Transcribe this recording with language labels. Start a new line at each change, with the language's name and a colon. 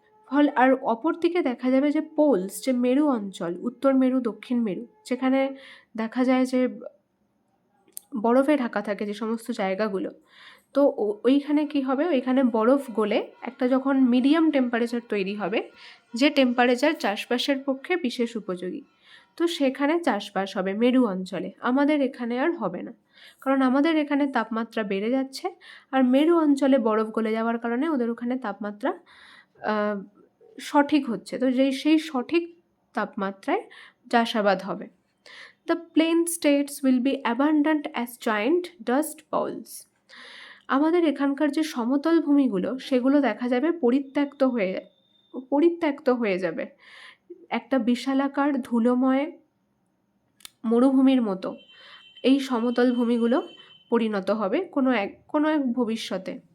Bangla: ফল আর অপর দিকে দেখা যাবে যে পোলস, যে মেরু অঞ্চল, উত্তর মেরু, দক্ষিণ মেরু, যেখানে দেখা যায় যে বরফে ঢাকা থাকে যে সমস্ত জায়গাগুলো, তো ওইখানে কি হবে, ওইখানে বরফ গলে একটা যখন মিডিয়াম টেম্পারেচার তৈরি হবে, যে টেম্পারেচার চাষবাসের পক্ষে বিশেষ উপযোগী, তো সেখানে চাষবাস হবে মেরু অঞ্চলে। আমাদের এখানে আর হবে না, কারণ আমাদের এখানে তাপমাত্রা বেড়ে যাচ্ছে, আর মেরু অঞ্চলে বরফ গলে যাওয়ার কারণে ওদের ওখানে তাপমাত্রা সঠিক হচ্ছে। তো সেই সঠিক তাপমাত্রায় চাষাবাদ হবে।
English: The plain states will be abundant as giant dust bowls.
Bangla: আমাদের এখানকার যে সমতল ভূমিগুলো, সেগুলো দেখা যাবে পরিত্যক্ত হয়ে পরিত্যক্ত হয়ে যাবে, একটা বিশালাকার ধুলোময় মরুভূমির মতো এই সমতল ভূমিগুলো পরিণত হবে কোনো এক ভবিষ্যতে।